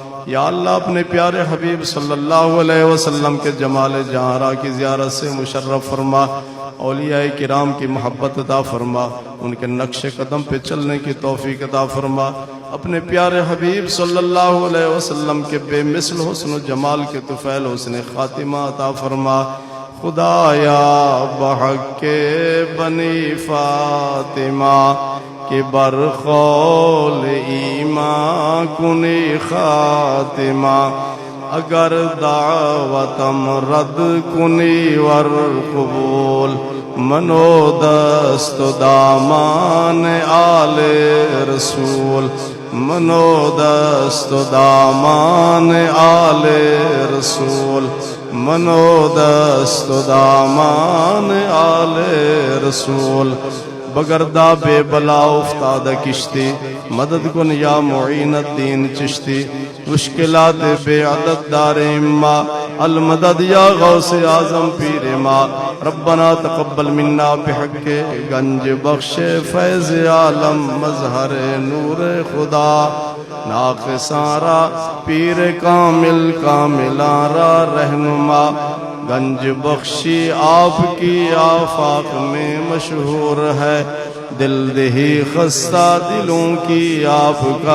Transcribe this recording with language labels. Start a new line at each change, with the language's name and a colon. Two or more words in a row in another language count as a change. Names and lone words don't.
Urdu: یا اللہ اپنے پیارے حبیب صلی اللہ علیہ وسلم کے جمال جہاں کی زیارت سے مشرف فرما، اولیاء کرام کی محبت عطا فرما، ان کے نقش قدم پہ چلنے کی توفیق عطا فرما، اپنے پیارے حبیب صلی اللہ علیہ وسلم کے بے مثل حسن و جمال کے طفیل حسن خاتمہ عطا فرما۔
Persian: خدایا بحق کے بنی فاطمہ کہ برخول ایمان کنی خاتمہ، اگر دعوتم رد کنی ور قبول، منو دست و دامان آل رسول، منو دست و دامان آل رسول، منو دست و دامان آل رسول۔ بگردہ بے بلا افتادہ کشتی، مدد کن یا معین الدین چشتی، مشکلات بے عدد دار اما، المدد یا غوث اعظم پیر ما، ربنا
Arabic: تقبل منا
Persian: بحق گنج بخش فیض عالم مظہر نور خدا، ناقصارا پیر کامل کاملارا رہنما، گنج بخشی
Urdu: آپ کی آفاق میں مشہور ہے، دل دہی خستہ دلوں کی آپ کا